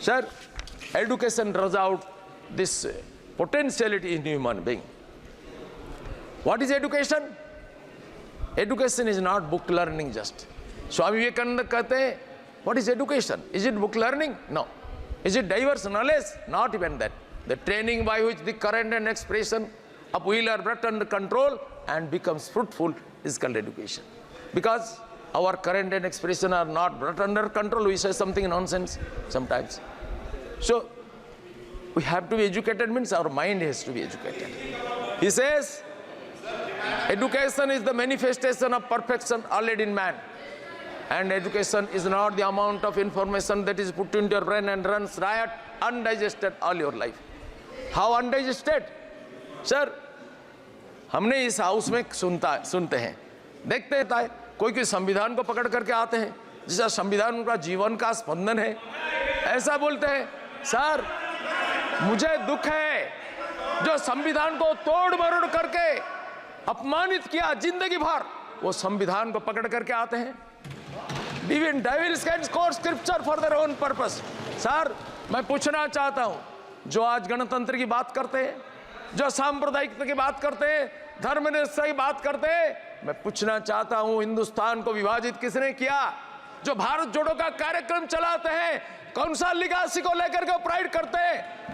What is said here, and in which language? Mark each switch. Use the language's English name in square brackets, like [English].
[English] Sir, education draws out this potentiality in human being. What is education? Education is not book learning just. Swami Vivekananda [Hindi] कहते हैं [English] What is education? Is it book learning? No. Is it diverse knowledge? Not even that. The training by which the current and expression of will are brought under control and becomes fruitful is called education. Because our current and expression are not brought under control, we say something nonsense sometimes. So we have to be educated, means our mind has to be educated. He says education is the manifestation of perfection already in man, and education is not the amount of information that is put into your brain and runs riot undigested all your life. How undigested? [Hindi] Sir, हमने इस house में सुनते हैं, देखते हैं, कोई संविधान को पकड़ करके आते हैं, जिसका संविधान उनका जीवन का स्पंदन है, ऐसा बोलते हैं। सर, मुझे दुख है जो संविधान को तोड़ मरोड़ करके अपमानित किया जिंदगी भर, वो संविधान को पकड़ करके आते हैं। [English] Even devils can quote scripture for their own purpose. [Hindi] Sir, मैं पूछना चाहता हूं, जो आज गणतंत्र की बात करते हैं, जो सांप्रदायिकता की बात करते हैं, धर्मनिरपेक्षता की बात करते हैं, मैं पूछना चाहता हूं हिंदुस्तान को विभाजित किसने किया? जो भारत जोड़ो का कार्यक्रम चलाते हैं, कौन सा लिगासी को लेकर के प्राइड करते हैं?